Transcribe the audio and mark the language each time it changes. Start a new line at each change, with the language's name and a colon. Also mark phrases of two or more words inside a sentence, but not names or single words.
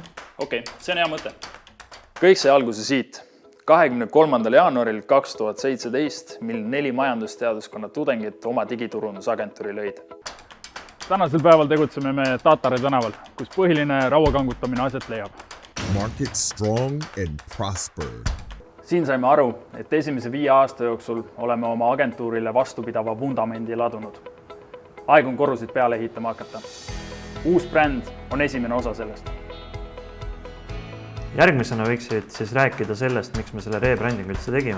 Estonian: Okei, see on hea mõte. Kõik sai alguse siit. 23. jaanuaril 2017, mil 4 majandusteaduskonna tudengit oma digiturundusagentuuri lõid. Tänasel päeval tegutseme me Tatare tänaval, kus põhiline rauakangutamine aset leiab.
English: Market strong and prosper.
Estonian: Siin saime aru, et esimese 5 aasta jooksul oleme oma agentuurile vastupidava vundamendi ladunud. Aeg on korrusid peale ehitama hakata. Uus bränd on esimene osa sellest. Järgmisena võiksid siis rääkida sellest, miks me selle rebrandingu üldse tegime.